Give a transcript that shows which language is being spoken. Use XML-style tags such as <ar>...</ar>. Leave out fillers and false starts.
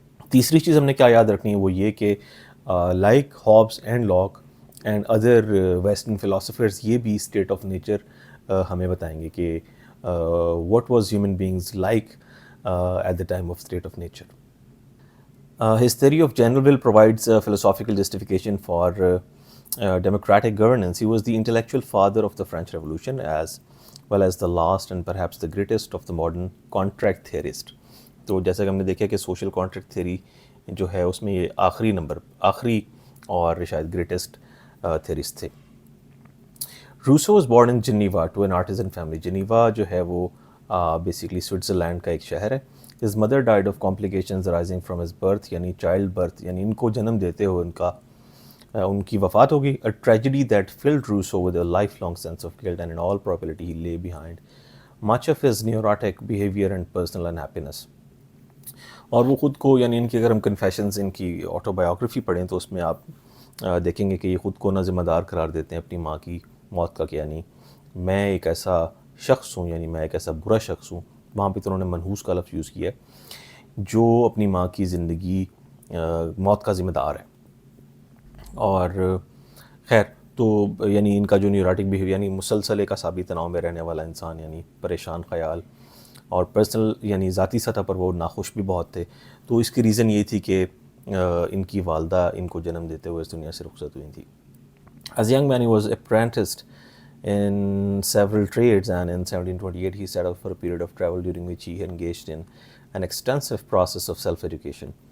<ur>تیسری چیز ہم نے کیا یاد رکھنی ہے، وہ یہ کہ</ur> <en>like Hobbes and Locke and other western philosophers,</en> <ur>یہ بھی اسٹیٹ آف نیچر ہمیں بتائیں گے کہ</ur> <en>What was human beings like at the time of state of nature. His theory of general will provides a philosophical justification for democratic governance. He was the intellectual father of the French Revolution, as well as the last and perhaps the greatest of the modern contract theorist.</en> <ur>تو جیسا کہ ہم نے دیکھا کہ social contract theory جو ہے اس میں یہ آخری اور شاید گریٹسٹ تھیورسٹ تھے.</ur> <en>Rousseau was born in Geneva to an artisan family.</en> <ur>Geneva جو ہے وہ بیسیکلی سوئٹزرلینڈ کا ایک شہر ہے.</ur> <en>His mother died of complications arising from his birth,</en> <ur>یعنی چائلڈ برتھ، یعنی ان کو جنم دیتے ہوئے ان کی وفات ہوگی.</ur> <en>A tragedy that filled Rousseau with a lifelong sense of guilt, and in all probability he lay behind much of his neurotic behavior and personal unhappiness.</en> <ur>اور وہ خود کو، یعنی ان کی اگر ہم کنفیشنز، ان کی آٹو بایوگرافی پڑھیں تو اس میں آپ دیکھیں گے کہ یہ خود کو نہ ذمہ دار قرار دیتے ہیں اپنی ماں کی موت کا، کہ یعنی میں ایک ایسا شخص ہوں، یعنی میں ایک ایسا برا شخص ہوں. وہاں پہ تو انہوں نے منحوس کا لفظ یوز کیا ہے، جو اپنی ماں کی زندگی موت کا ذمہ دار ہے. اور خیر، تو یعنی ان کا جو نیوراٹک بیہیویئر، یعنی مسلسل ایک اعصابی تناؤ میں رہنے والا انسان، یعنی پریشان خیال، اور پرسنل یعنی ذاتی سطح پر وہ ناخوش بھی بہت تھے. تو اس کی ریزن یہ تھی کہ ان کی والدہ ان کو جنم دیتے ہوئے اس دنیا سے رخصت ہوئی تھی.</ur> <en>As a young man he was apprenticed in several trades, and in 1728 he set out for a period of travel during which he engaged in an extensive process of self-education.</en>